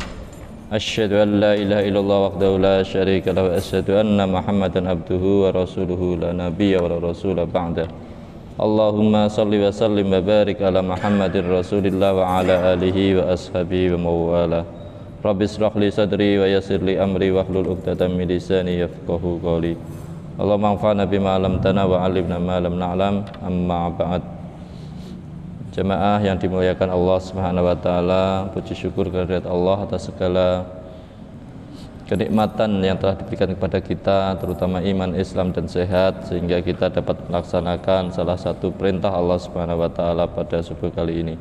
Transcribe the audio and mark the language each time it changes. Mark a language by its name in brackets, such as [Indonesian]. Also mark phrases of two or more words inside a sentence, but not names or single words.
[Arabic] أشهد أن لا إله إلا الله وحده لا شريك له وأشهد أن محمدا عبده ورسوله لا نبي ولا رسول بعد. اللهم صل وسلم وبارك على محمد رسول الله وعلى آله وأصحابه ومواله. رب اشرح لي صدري ويسر لي أمري واحلل عقدة من لساني يفقهوا قولي. اللهم انفعنا بما علمتنا وعلمنا ما لم نعلم. أما بعد. [Indonesian] Jemaah yang dimuliakan Allah [Arabic] سبحانه وتعالى, [Indonesian] puji syukur kehadirat Allah atas segala kenikmatan yang telah diberikan kepada kita, terutama iman, Islam dan sehat, sehingga kita dapat melaksanakan salah satu perintah Allah [Arabic] سبحانه وتعالى [Indonesian] pada subuh kali ini.